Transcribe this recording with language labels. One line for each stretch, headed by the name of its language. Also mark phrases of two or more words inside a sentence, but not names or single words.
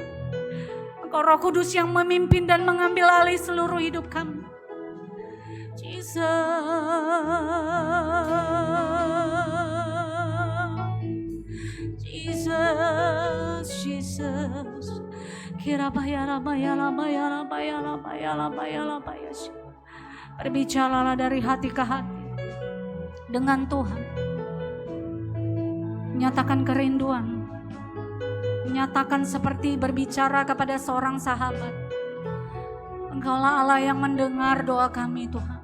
Indonesian: Engkau Roh Kudus yang memimpin dan mengambil alih seluruh hidup kami. Jesus, Jesus, Jesus. Kirabaya rabaya rabaya rabaya rabaya rabaya rabaya. Berbicaralah dari hati ke hati dengan Tuhan. Nyatakan kerinduan. Nyatakan seperti berbicara kepada seorang sahabat. Engkaulah Allah yang mendengar doa kami Tuhan.